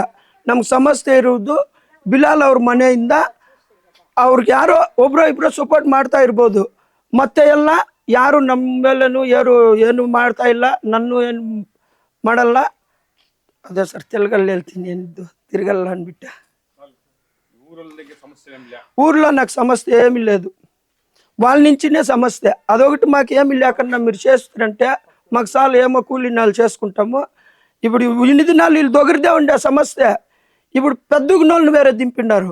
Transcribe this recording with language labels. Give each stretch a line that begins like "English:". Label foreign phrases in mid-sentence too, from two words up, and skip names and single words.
Kannada: ನಮ್ಗೆ ಸಮಸ್ಯೆ ಇರುವುದು ಬಿಲಾಲ್ ಅವ್ರ ಮನೆಯಿಂದ. ಅವ್ರಿಗೆ ಯಾರೋ ಒಬ್ರು ಇಬ್ಬರು ಸಪೋರ್ಟ್ ಮಾಡ್ತಾ ಇರ್ಬೋದು, ಮತ್ತೆ ಎಲ್ಲ ಯಾರು ನಮ್ಮ ಮೇಲೇನು ಏನು ಮಾಡ್ತಾ ಇಲ್ಲ, ನನ್ನ ಏನು ಮಾಡಲ್ಲ. ಅದೇ ಸರ್, ತೆಲುಗಲ್ಲಿ ಹೇಳ್ತೀನಿ, ಏನಿದ್ದು తిరగల్ల అనిಬಿಟ್ಟೆ.
Telugu: ఊర్లో నాకు సమస్య ఏమీ లేదు, వాళ్ళ నుంచినే సమస్య. అదొకటి మాకు ఏమి లేకుండా మీరు చేస్తారంటే మాకు చాలు, ఏమో కూలి నాలు చేసుకుంటాము. ఇప్పుడు ఇన్ని దినాలు వీళ్ళు దొగిరిదే ఉండే సమస్య. ఇప్పుడు పెద్దగునోళ్ళని వేరే దింపినారు.